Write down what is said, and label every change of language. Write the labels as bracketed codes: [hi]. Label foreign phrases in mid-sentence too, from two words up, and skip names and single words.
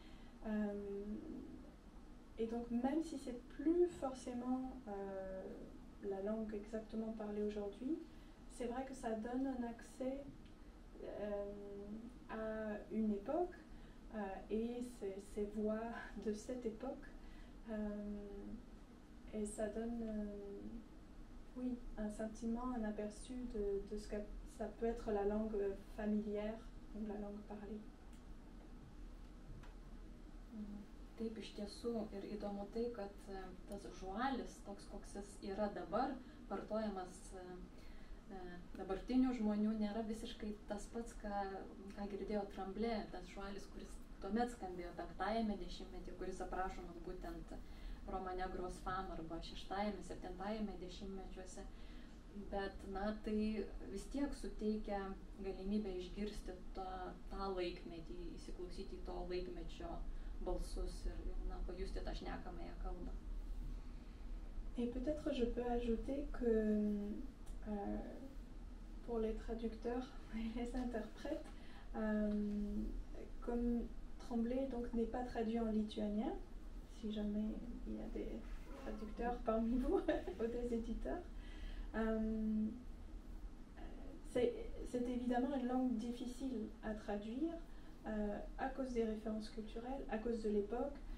[fr] Et donc même si c'est plus forcément la langue exactement parlée aujourd'hui, c'est vrai que ça donne un accès à une époque et ces voix de cette époque, et ça donne oui, un sentiment, un aperçu de ce que ça peut être la langue familière ou la langue parlée. [lt] Taip, iš tiesų, ir įdomu tai, kad tas žualis, toks koks jis yra dabar, vartojamas dabartinių žmonių, nėra visiškai tas pats, ką girdėjo Tremblay, tas žualis, kuris tuomet skambėjo 5-ame dešimtmetyje, kuris aprašomas būtent romane Grosse Femme arba 6-ame, 7-ame dešimtmečiuose. Bet, na, tai vis tiek suteikia galimybę išgirsti tą laikmetį, įsiklausyti į to laikmečio balsus ir, na, pajusti tą šnekamąją kalbą. [fr] Et peut-être je peux ajouter que pour les traducteurs et les interprètes, comme Tremblay donc n'est pas traduit en lituanien, si jamais il y a des traducteurs parmi vous ou des éditeurs, c'est évidemment une langue difficile à traduire à cause des références culturelles, à cause de l'époque,